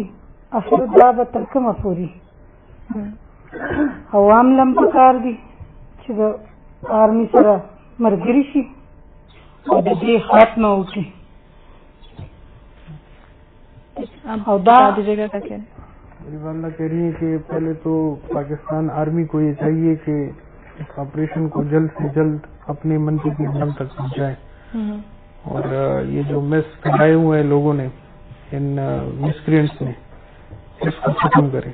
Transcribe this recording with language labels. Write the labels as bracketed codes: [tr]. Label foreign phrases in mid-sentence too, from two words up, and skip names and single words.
[ps] اخر دا به تر کومه پورې عوام لم پکار دي چې د آرمي سره ملګري شي او د دې خاتمه وکړي. او دا [ur] میری والدہ کہہ رہی ہے کہ پہلے تو پاکستان آرمی کو یہ چاہیے کہ اس آپریشن کو جلد سے جلد اپنے منصوبے کی انجام تک پہنچائے، اور یہ جو میس پھیلائے ہوئے ہیں لوگوں نے ان مسکرینٹس نے، اس کو ختم کریں.